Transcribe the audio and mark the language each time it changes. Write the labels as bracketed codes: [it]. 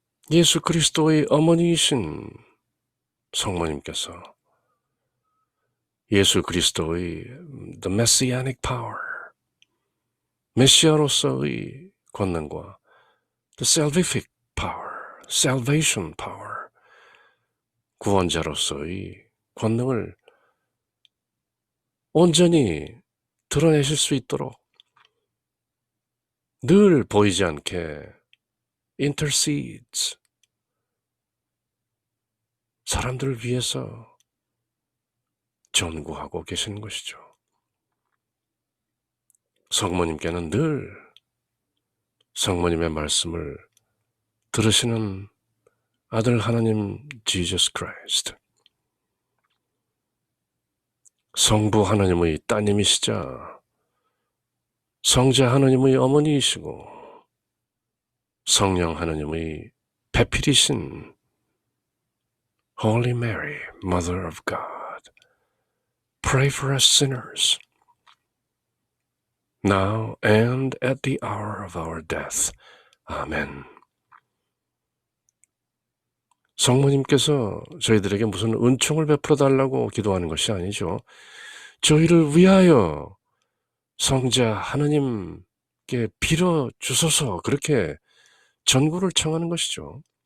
[ko] 예수 그리스도의 어머니이신 성모님께서 예수 그리스도의 [en] the messianic power, [ko] 메시아로서의 권능과 [en] the salvific power, salvation power, [ko] 구원자로서의 권능을 온전히 드러내실 수 있도록 늘 보이지 않게 intercedes, 사람들을 위해서 전구하고 계시는 것이죠. 성모님께는 늘 성모님의 말씀을 들으시는 아들 하나님 Jesus Christ, 성부 하나님의 따님이시자 성자 하나님의 어머니이시고 성령 하나님의 배필이신 [en] Holy Mary, Mother of God, pray for us sinners, now and at the hour of our death. [ko] 아멘. 성모님께서 저희들에게 무슨 은총을 베풀어 달라고 기도하는 것이 아니죠. 저희를 위하여 성자 하나님께 빌어 주소서, 그렇게 전구를 청하는 것이죠.